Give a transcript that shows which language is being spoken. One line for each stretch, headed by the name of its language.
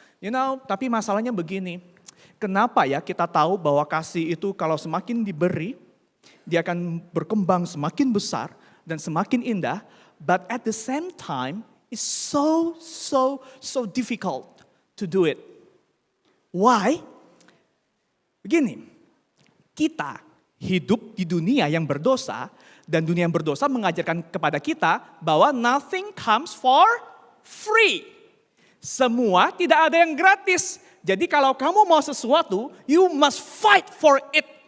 English: You know,
Indonesian: tapi masalahnya begini. Kenapa ya kita tahu bahwa kasih itu kalau semakin diberi, dia akan berkembang semakin besar dan semakin indah.
English: But at the same time, it's so difficult to do it. Why?
Indonesian: Begini, kita hidup di dunia yang berdosa dan dunia yang berdosa mengajarkan kepada kita bahwa
English: nothing comes for free.
Indonesian: Semua tidak ada yang gratis. Jadi kalau kamu mau sesuatu,
English: you must fight for it.